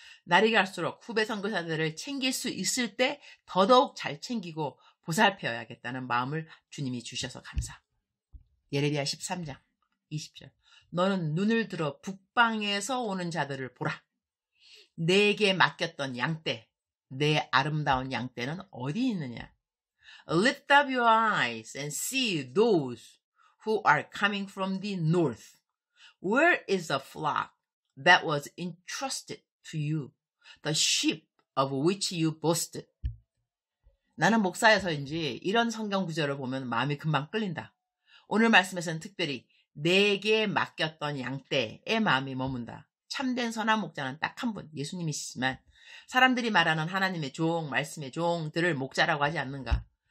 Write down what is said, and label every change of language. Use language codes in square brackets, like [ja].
[ko] 날이 갈수록 후배 선교사들을 챙길 수 있을 때 더더욱 잘 챙기고 보살펴야겠다는 마음을 주님이 주셔서 감사. 예레미야 13장 20절. 너는 눈을 들어 북방에서 오는 자들을 보라. 내게 맡겼던 양떼, 내 아름다운 양떼는 어디 있느냐? [en] Lift up your eyes and see those who are coming from the north. Where is the flock that was entrusted to you, the sheep of which you boasted? [ko] 나는 목사여서인지 이런 성경 구절을 보면 마음이 금방 끌린다. 오늘 말씀에서는 특별히 내게 맡겼던 양떼의 마음이 머문다. 참된 선한 목자는 딱 한 분, 예수님이시지만 사람들이 말하는 하나님의 종, 말씀의 종들을 목자라고 하지 않는가?